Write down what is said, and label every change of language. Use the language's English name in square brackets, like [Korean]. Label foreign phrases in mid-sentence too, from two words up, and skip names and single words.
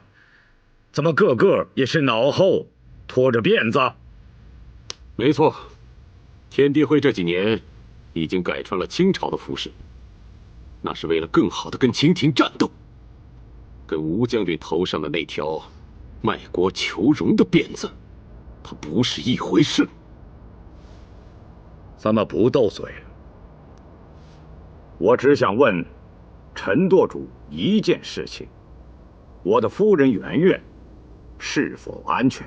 [Chinese] 怎麼個個也是腦後拖着辮子？沒錯，天地會這幾年已經改穿了清朝的服飾，那是為了更好的跟清廷戰鬥。跟吳將軍頭上的那條賣國求榮的辮子，它不是一回事。咱們不鬥嘴，我只想問陳舵主一件事情：我的夫人圓圓是否安全？